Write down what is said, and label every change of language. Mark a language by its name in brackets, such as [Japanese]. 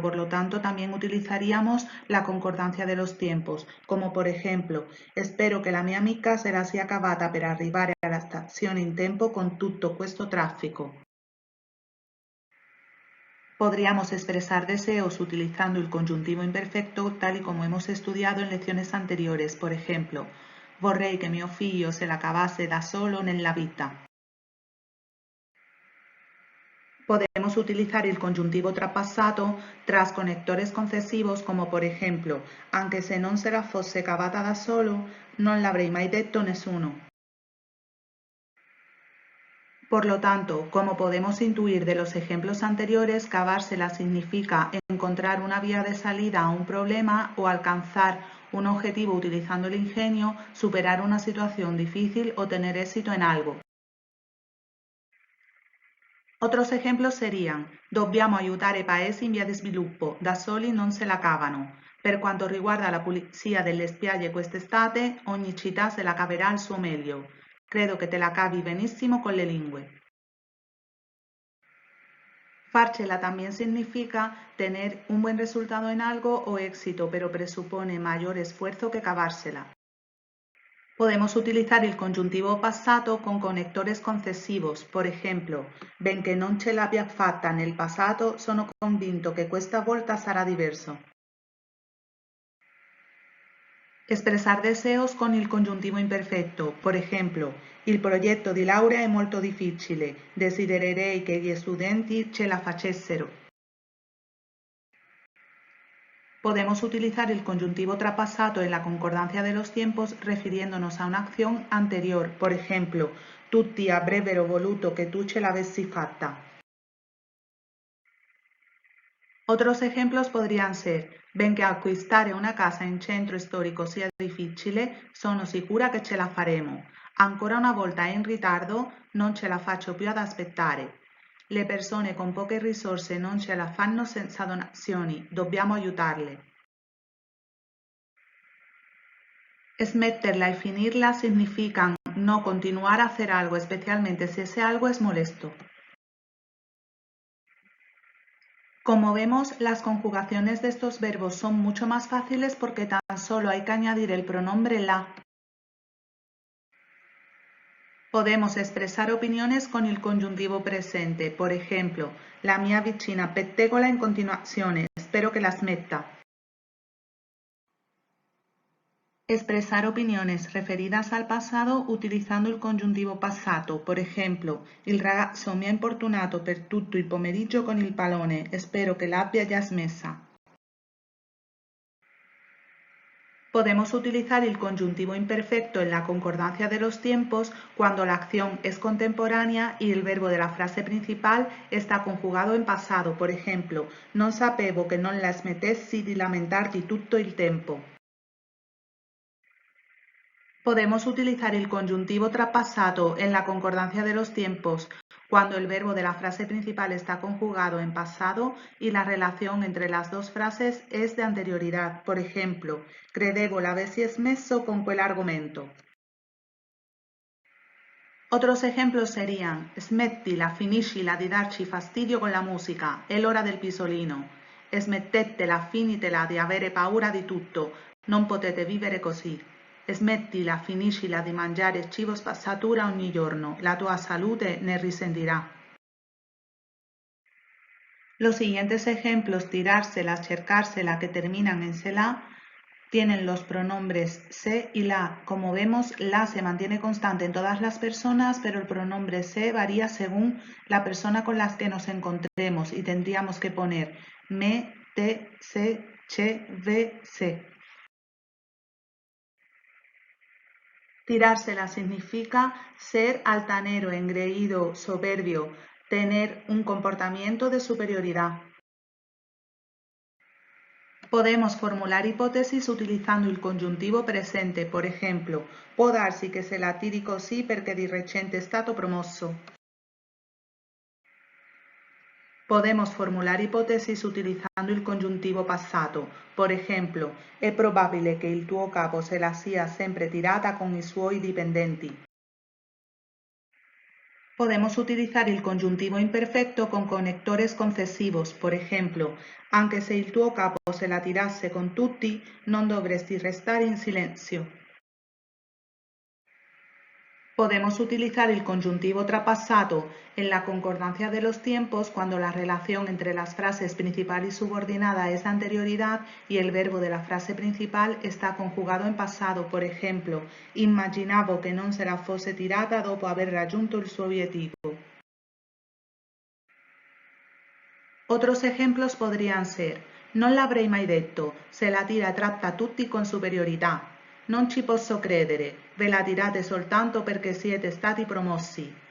[Spanish] Por lo tanto, también utilizaríamos la concordancia de los tiempos, como por ejemplo, [Italian] spero che la mia amica sarà sia cavata per arrivare alla stazione in tempo con tutto questo traffico. [Spanish] Podríamos expresar deseos utilizando el conjuntivo imperfecto tal y como hemos estudiado en lecciones anteriores. Por ejemplo, [Italian] vorrei che mio figlio se la cavasse da solo nella vita. [Spanish] Podemos utilizar el conjuntivo trapassato tras conectores concesivos como por ejemplo, [Italian] anche se non se la fosse cavata da solo, non l'avrei mai detto nessuno. [Spanish] Por lo tanto, como podemos intuir de los ejemplos anteriores, cavársela significa encontrar una vía de salida a un problema o alcanzar un objetivo utilizando el ingenio, superar una situación difícil o tener éxito en algo. Otros ejemplos serían: [Italian] dobbiamo aiutare i paesi in via di sviluppo, da soli non se la cavano. Per quanto riguarda la pulizia delle spiagge quest'estate, ogni città se la caverà al suo meglio. Credo che te la cavi benissimo con le lingue. [Spanish] Fárchela también significa tener un buen resultado en algo o éxito, pero presupone mayor esfuerzo que cavársela. Podemos utilizar el conjuntivo passato con conectores concesivos. Por ejemplo, [Italian] benché non ce l'abbia fatta nel passato, sono convinto che questa volta sarà diverso. [Spanish] Expresar deseos con [Italian] il congiuntivo imperfetto. [Spanish] Por ejemplo, [Italian] il progetto di laurea è molto difficile. Desidererei che gli studenti ce la facessero. [Spanish] Podemos utilizar el conjuntivo trapassato en la concordancia de los tiempos refiriéndonos a una acción anterior. Por ejemplo, [Italian] tutti avrebbero voluto che tu ce l'avessi fatta. [Spanish] Otros ejemplos podrían ser: [Italian] benché acquistare una casa in centro storico sia difficile, sono sicura che ce la faremo. Ancora una volta è in ritardo, non ce la faccio più ad aspettare. Le persone con poche risorse non ce la fanno senza donazioni, dobbiamo aiutarle. [Spanish] Smetterla y finirla significan no continuar a hacer algo, especialmente si ese algo es molesto. Como vemos, las conjugaciones de estos verbos son mucho más fáciles porque tan solo hay que añadir el pronombre la. Podemos expresar opiniones con el conjuntivo presente. Por ejemplo, [Italian] la mia vicina pettegola in continuazione, [Spanish] espero que [Italian] la smetta. [Spanish] Expresar opiniones referidas al pasado utilizando [Italian] il congiuntivo passato. [Spanish] Por ejemplo, [Italian] il ragazzo mi ha importunato per tutto il pomeriggio con il pallone, [Spanish] espero que [Italian] l'abbia già smessa. [Spanish] Podemos utilizar el conjuntivo imperfecto en la concordancia de los tiempos cuando la acción es contemporánea y el verbo de la frase principal está conjugado en pasado. Por ejemplo, [Italian] non sapevo che non la smettessi di lamentarti tutto il tempo. [Spanish] Podemos utilizar el conjuntivo trapassato en la concordancia de los tiempos cuando el verbo de la frase principal está conjugado en pasado y la relación entre las dos frases es de anterioridad. Por ejemplo, [Italian] credevo l'avessi smesso con quell'argomento. [Spanish] Otros ejemplos serían [Italian] smettila, finiscila di darci fastidio con la musica, è l'ora del pisolino. Smettetela, finitela di avere paura di tutto, non potete vivere così. Smettila, finiscila di mangiare cibo spazzatura ogni giorno, la tua salute ne risentirà. [Spanish] Los siguientes ejemplos, tirársela, cercársela, que terminan en sela, tienen los pronombres se y la. Como vemos, la se mantiene constante en todas las personas, pero el pronombre se varía según la persona con la que nos encontremos y tendríamos que poner me, te, se, che, ve, se. Tirársela significa ser altanero, engreído, soberbio, tener un comportamiento de superioridad. Podemos formular hipótesis utilizando [Italian] il congiuntivo presente, [Spanish] por ejemplo, [Italian] può darsi che se la tiri così perché di recente è stato promosso. [Spanish] Podemos formular hipótesis utilizando [Italian] il congiuntivo passato, [Spanish] por ejemplo, [Italian] è probabile che il tuo capo se la sia sempre tirata con i suoi dipendenti. [Spanish] Podemos utilizar el conjuntivo imperfecto con conectores concesivos, por ejemplo, [Italian] anche se il tuo capo se la tirasse con tutti, non dovresti restare in silenzio. [Spanish] Podemos utilizar el conjuntivo trapassato en la concordancia de los tiempos cuando la relación entre las frases principal y subordinada es de anterioridad y el verbo de la frase principal está conjugado en pasado. Por ejemplo, [Italian] immaginavo che non se la fosse tirata dopo aver raggiunto il suo obiettivo. [Spanish] Otros ejemplos podrían ser: [Italian] non l'avrei mai detto, se la tira e tratta tutti con superiorità. Non ci posso credere, ve la tirate soltanto perché siete stati promossi.